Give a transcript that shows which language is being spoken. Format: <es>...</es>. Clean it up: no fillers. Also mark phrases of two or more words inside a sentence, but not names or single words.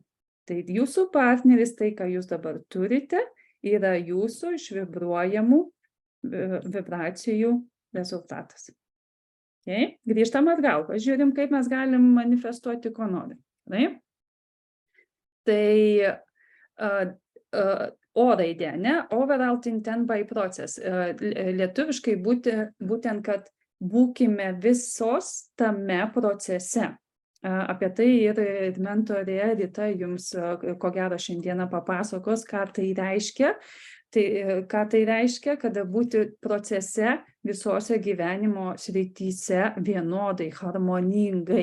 <lt>Tai jūsų partneris, tai, ką jūs dabar turite, yra jūsų išvibruojamų vibracijų rezultatas. Grįžtam atgal, pažiūrim, kaip mes galim manifestuoti, ko norim. Tai O raidė, ne?</lt> <en>Overall intent by process.</en> <lt>Lietuviškai būtent, kad būkime visos tame procese. Apie tai ir mentorė Rita jums, ko gero, šiandieną papasakos, ką tai reiškia. Ką tai reiškia, kada būti procese visose gyvenimo srityse vienodai, harmoningai.</lt>